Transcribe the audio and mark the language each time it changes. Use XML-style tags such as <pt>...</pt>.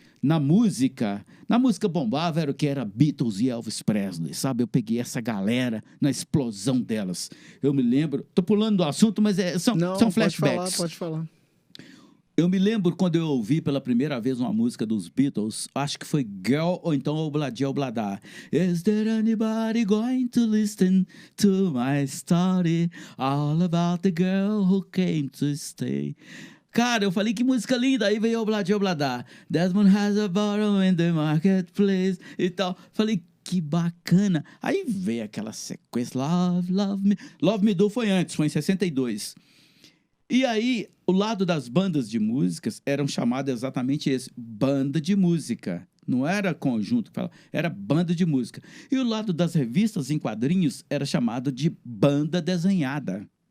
<pt>Na música bombava, era o que era Beatles e Elvis Presley, sabe? Eu peguei essa galera na explosão delas. Eu me lembro... Tô pulando do assunto, mas são flashbacks. Pode falar. Eu me lembro quando eu ouvi pela primeira vez uma música dos Beatles, acho que foi Girl ou então Obladi Oblada.</pt> <en>Is there anybody going to listen to my story? All about the girl who came to stay.</en> <pt>Cara, eu falei, que música linda. Aí veio Obladi Oblada.</pt> <en>Desmond has a bottle in the marketplace</en> <pt>e tal. Falei, que bacana. Aí veio aquela sequência, Love Me. Love Me Do foi antes, foi em 62. E aí, o lado das bandas de músicas eram chamadas exatamente esse, banda de música. Não era conjunto, era banda de música. E o lado das revistas em quadrinhos era chamado de banda desenhada.</pt>